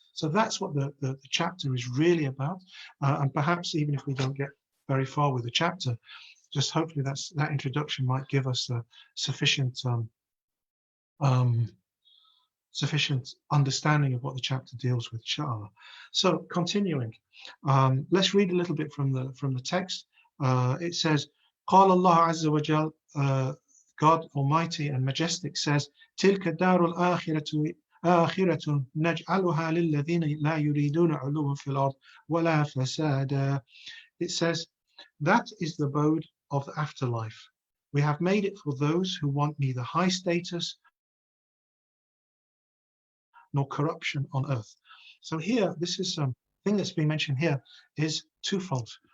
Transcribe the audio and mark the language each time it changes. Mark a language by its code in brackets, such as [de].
[en] So that's what the chapter is really about. And perhaps even if we don't get very far with the chapter, just hopefully that introduction might give us a sufficient understanding of what the chapter deals with, inshallah. So continuing, let's read a little bit from the text. It says, [ar] قال الله عز وجل, [en] God Almighty and Majestic says, [ar] تلك الدار الآخرة آخرة نجعلها للذين لا يريدون علوا في الأرض ولا فسادا. [en] It says, that is the abode of the afterlife. We have made it for those who want neither high status nor corruption on earth. So here, this is thing that's being mentioned here is twofold.